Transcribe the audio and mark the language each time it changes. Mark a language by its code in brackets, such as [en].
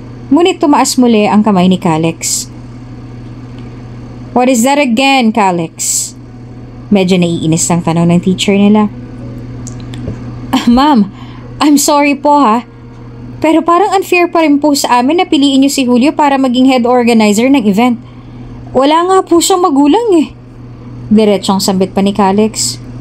[tl] Ngunit tumaas muli ang kamay ni Calix. [en] What is that again, Calix? [tl] Medyo naiinis ang tanong ng teacher nila. [en] Ma'am, I'm sorry po ha. [tl] Pero parang unfair pa rin po sa amin na piliin niyo si Julio para maging head organizer ng event. Wala nga po siyang magulang eh. Diretsong sambit pa ni Calix.